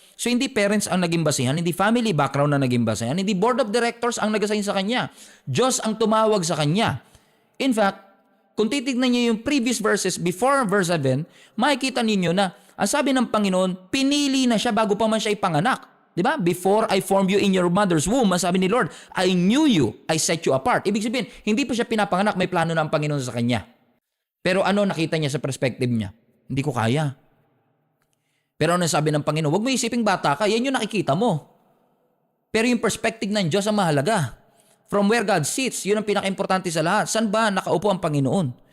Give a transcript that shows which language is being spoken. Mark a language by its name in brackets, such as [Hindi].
[Filipino] So hindi parents ang naging basihan, hindi family background na naging basihan, hindi board of directors ang nag-assign sa kanya. Diyos ang tumawag sa kanya. In fact, kung titignan niyo yung previous verses before verse 7, makikita ninyo na ang sabi ng Panginoon, pinili na siya bago pa man siya ipanganak. Diba? [English] "Before I formed you in your mother's womb," [Filipino] ang sabi ni Lord, [English] "I knew you, I set you apart." [Filipino] Ibig sabihin, hindi pa siya pinapanganak, may plano na ang Panginoon sa kanya. Pero ano nakita niya sa perspective niya? Hindi ko kaya. Pero ano sabi ng Panginoon? Huwag mo isiping bata ka, yan yung nakikita mo. Pero yung perspective ng Diyos ang mahalaga. [English] From where God sits, [Filipino] yun ang pinaka-importante sa lahat. Saan ba nakaupo ang Panginoon?